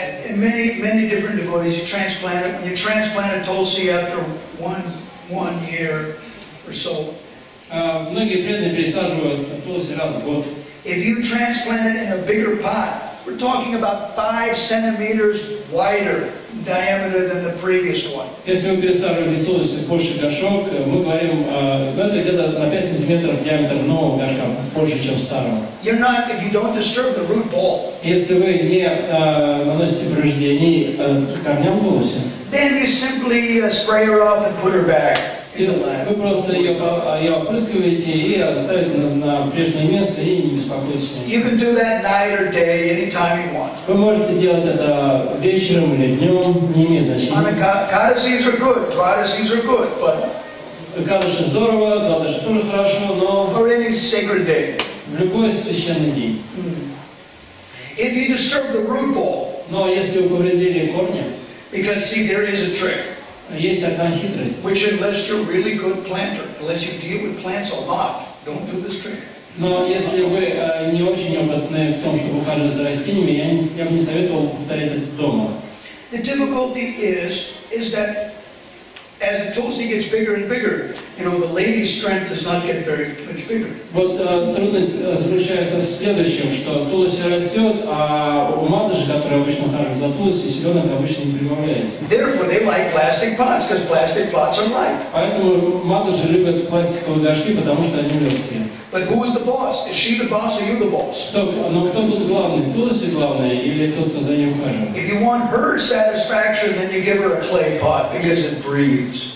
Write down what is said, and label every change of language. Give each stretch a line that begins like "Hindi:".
English: In many different devotees, you transplant it. When you transplant a tulsi after one year or so,
Russian: Многие преданные пересаживают Тулси раз в год.
English: if you transplant it in a bigger pot, we're talking about 5 centimeters wider diameter than the previous one.
Russian: Если вы пересаживаете Тулси в больший горшок, мы говорим, это где-то на 5 сантиметров диаметр нового горшка, больше, чем старого.
English: You're not, if you don't disturb the root ball,
Russian: Если вы не наносите повреждений корням Тулси,
English: then you simply spray her off and put her back in the land.
Russian: вы просто ее опрыскиваете и ставите на прежнее место и не беспокойтесь.
English: You can do that night or day, anytime you want.
Russian: Вы можете делать это вечером или днем, не имеет значения.
English: Ekadasis are good, Dvadasis are good, but
Russian: Экадаши здорово, Двадаши тоже хорошо, но
English: or any sacred day.
Russian: в любой священный день.
English: If you disturb the root ball,
Russian: Но если вы повредили корни,
English: because see, there is a trick,
Russian: есть одна хитрость.
English: which unless you're a really good planter, unless you deal with plants a lot, don't do this trick.
Russian: Но если вы не очень опытны в том, чтобы ухаживать за растениями, я бы не советовал повторять это дома.
English: The difficulty is that as the tulsi gets bigger and bigger, you know, the lady's strength does not get very much bigger.
Russian: Вот трудность заключается в следующем, что тулуси растет, а у матуши, которая обычно также за тулуси, селенок обычно не прибавляется.
English: Therefore, they like plastic pots, because plastic pots are light.
Russian: Поэтому матуши любят пластиковые горшки, потому что они легкие.
English: But who is the boss? Is she the boss or you the boss?
Russian: Но кто тут главный? Тулуси главный или тот, кто за ним ухаживает?
English: If you want her satisfaction, then you give her a clay pot, because it breathes.